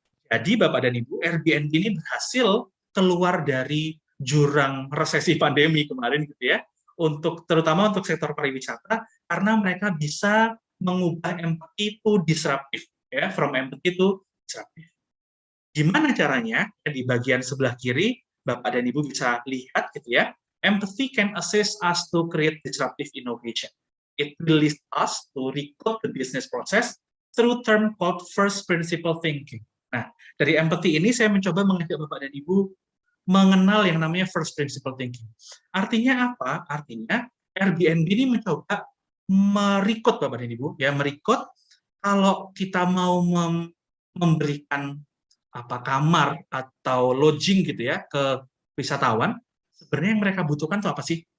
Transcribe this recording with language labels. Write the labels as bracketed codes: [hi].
[id] Jadi, Bapak dan Ibu, Airbnb ini berhasil keluar dari jurang resesi pandemi kemarin gitu ya, terutama untuk sektor pariwisata, karena mereka bisa mengubah empathy to disruptive, ya, [en] from empathy to disruptive. [id] Gimana caranya? Di bagian sebelah kiri, Bapak dan Ibu bisa lihat gitu ya. [en] Empathy can assist us to create disruptive innovation. It will lead us to recode the business process through term called first principle thinking. [id] Nah, dari empathy ini saya mencoba mengajak Bapak dan Ibu mengenal yang namanya first principle thinking. Artinya apa? Artinya Airbnb ini mencoba merekrut Bapak dan Ibu, ya merekrut kalau kita mau memberikan kamar atau lodging gitu ya ke wisatawan, sebenarnya yang mereka butuhkan itu apa sih?